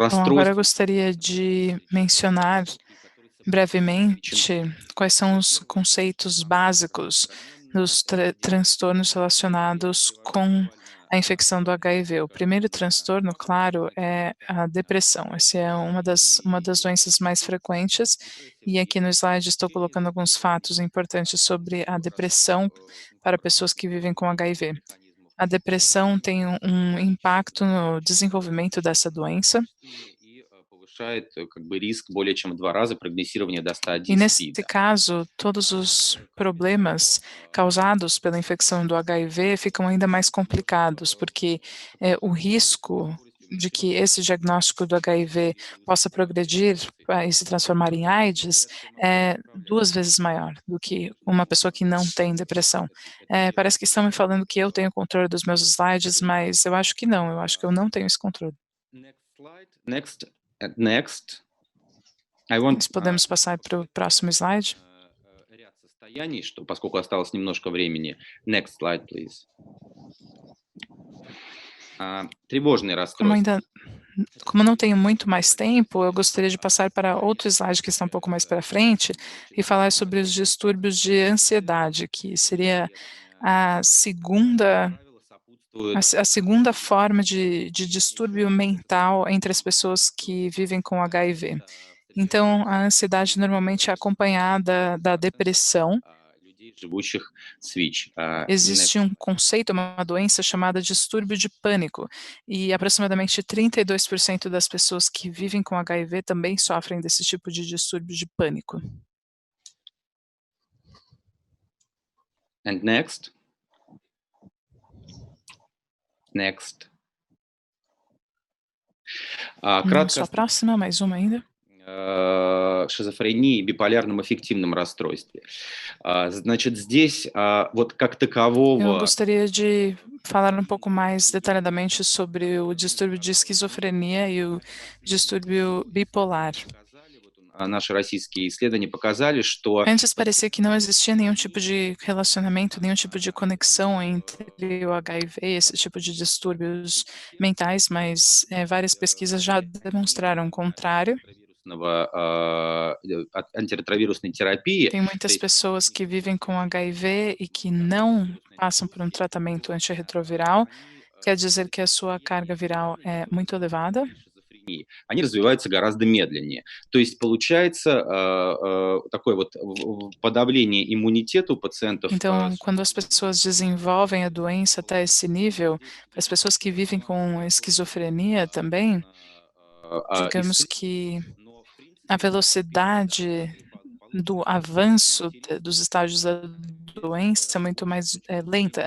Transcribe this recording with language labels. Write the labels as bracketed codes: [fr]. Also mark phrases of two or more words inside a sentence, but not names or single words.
[pt] Bom, agora eu [ru] расстройствам, [pt] gostaria de mencionar [ru] которые [pt] brevemente quais são os conceitos básicos dos transtornos relacionados com a infecção do HIV. O primeiro transtorno, claro, é a depressão. Essa é uma das doenças mais frequentes, e aqui no slide estou colocando alguns fatos importantes sobre a depressão para pessoas que vivem com HIV. A depressão tem um impacto no desenvolvimento dessa doença, [ru] повышает как бы риск более чем в 2 раза прогрессирования до [pt] E [ru] стадии [pt] nesse [ru] СПИДа. [pt] caso, todos os problemas causados pela infecção do HIV ficam ainda mais complicados, porque o risco de que esse diagnóstico do HIV possa progredir e se transformar em AIDS é 2 vezes maior do que uma pessoa que não tem depressão. Parece que estão me falando que eu tenho controle dos meus slides, mas eu acho que não, eu acho que eu não tenho esse controle. [en] Next slide. Next. I want [pt] Nós podemos passar para o próximo slide? [ru] ряд состояний, что поскольку осталось немножко времени. [en] Next slide, please. [ru] Тревожные расстройства. [pt] Como não tenho muito mais tempo, eu gostaria de passar para outro slide que está um pouco mais para frente e falar sobre os distúrbios de ansiedade, que seria a segunda forma de distúrbio mental entre as pessoas que vivem com HIV. Então, a ansiedade normalmente é acompanhada da depressão. [ru] Людей, живущих с ВИЧ. [pt] Existe um conceito, uma doença chamada distúrbio de pânico, e aproximadamente 32% das pessoas que vivem com HIV também sofrem desse tipo de distúrbio de pânico. [en] And next. Next. [pt] Só a próxima, mais uma ainda. [ru] Шизофрении, биполярном аффективном расстройстве. Значит, здесь вот как такового... [pt] Eu gostaria de falar um pouco mais detalhadamente sobre o distúrbio de esquizofrenia e o distúrbio bipolar. [ru] Наши российские исследования показали, что... [pt] Antes parecia que não existia nenhum tipo de relacionamento, nenhum tipo de conexão entre o HIV e esse tipo de distúrbios mentais, mas várias pesquisas já demonstraram o contrário. Antirretrovirusной terapia. Tem muitas pessoas que vivem com HIV e que não passam por um tratamento antirretroviral, quer dizer que a sua carga viral é muito elevada. [ru] Они развиваются гораздо медленнее. То есть получается такое вот подавление иммунитета у пациентов. [pt] Então, quando as pessoas desenvolvem a doença até esse nível, para as pessoas que vivem com esquizofrenia também, digamos que a velocidade do avanço dos estágios da doença é muito mais lenta.